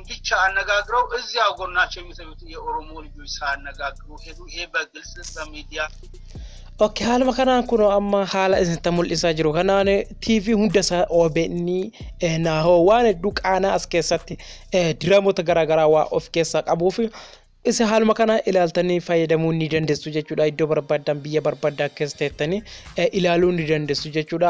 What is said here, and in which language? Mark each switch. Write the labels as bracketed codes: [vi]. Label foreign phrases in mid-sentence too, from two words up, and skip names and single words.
[am] ብቻ አነጋግረው እዚያው ጎናቸው የሚሰሩት የኦሮሞ ልጆች ሳነጋግሩ ሄዱ። ይሄ በግልጽ በሚዲያ [om] Okay, haaluma kanaan kun amma haala isin mul'isaa jiru kanaan TV hunda isaa OBN naahoo waan hedduu qaanaa as keessatti diraamoota garaagaraa waa of keessaa qabuuf isa haaluma kana ilaaltanii fayyadamuu ni dandeessu jechuudha. Iddoo barbaadan biyya barbaadaa keessa teessanii ilaaluu ni dandeessu jechuudha.